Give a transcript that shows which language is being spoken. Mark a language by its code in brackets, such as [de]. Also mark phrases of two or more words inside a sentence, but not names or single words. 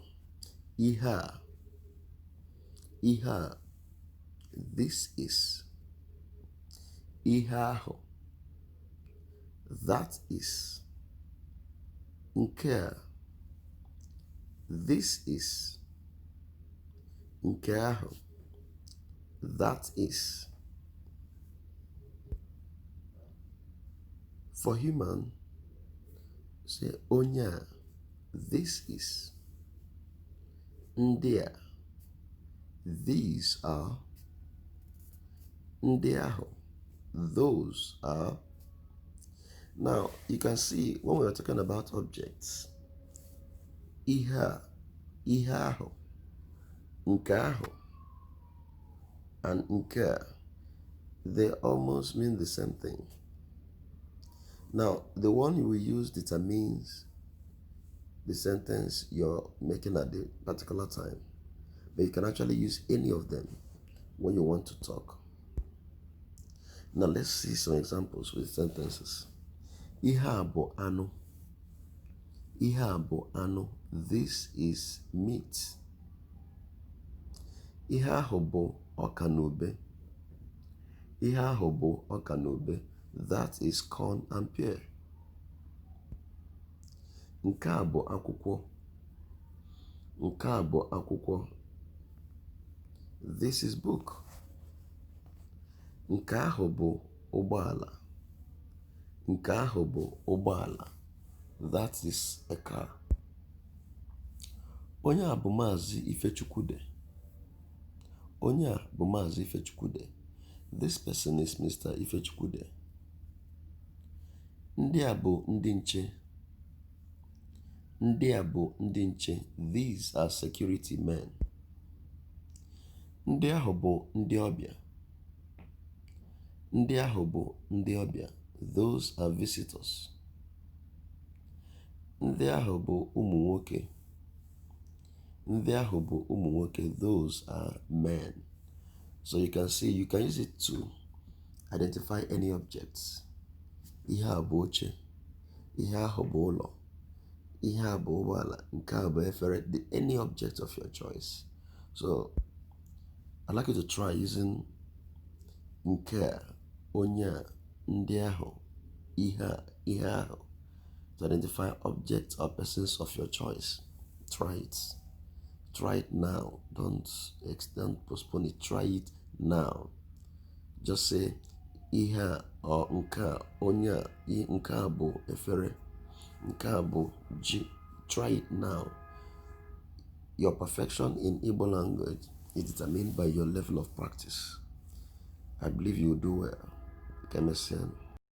[ig] Iha. Iha. [en] This is. Ihaho. That is. [ig] Nke a. [en] This is. [ig] Nke ahụ. [en] That is. For human, say onya. This is. [ig] Ndị a. [en] These are. [ig] Ndị ahụ. [en] Those are. Now, you can see when we are talking about objects, [ig] ihe ahụ, nke ahụ, [en] and [ig] nke a, [en] they almost mean the same thing. Now, the one you will use determines the sentence you're making at the particular time, but you can actually use any of them when you want to talk. Now, let's see some examples with sentences. [ig] Ihe a bụ anụ. Ihe a bụ anụ. [en] This is meat. [ig] Ihe ahụ bụ ọka na ube. Ihe ahụ bụ ọka na ube. [en] That is corn and pear. [ig] Nke a bụ akwụkwọ. Nke a bụ akwụkwọ. [en] This is book. [ig] Nke ahụ bụ ụgbọala. Nke ahụ bụ ụgbọala. [en] That is a car. [ig] Onye a bụ Maazị Ifechukwude. Onye a bụ Maazị Ifechukwude. [en] This person is Mr. [ig] Ifechukwude. Ndị a bụ ndị nche. Ndị a bụ ndị nche. [en] These are security men. [ig] Ndị ahụ bụ ndị ọbịa. Ndị ahụ bụ ndị ọbịa. [en] Those are visitors. [ig] Ndị ahụ bụ ụmụ nwoke. Ndị ahụ bụ ụmụ nwoke. [en] Those are men. So you can see, you can use it to identify any objects. [ig] Ihe a bụ oche. Ihe ahụ bụ ụlọ. Ihe a bụ ụgbọala. Nke a bụ efere. [en] Any object of your choice. So I'd like you to try using [ig] nke a, onye a, ndị ahụ, ihe a, ihe ahụ, [en] to identify objects or persons of your choice. Try it. Try it now. Don't postpone it. Try it now. Just say [ig] ihe a [en] or [ig] nke a, onye a, nke a bụ efere, nke a bụ ji. [en] Try it now. Your perfection in Igbo language is determined by your level of practice. I believe you will do well. Kemesian.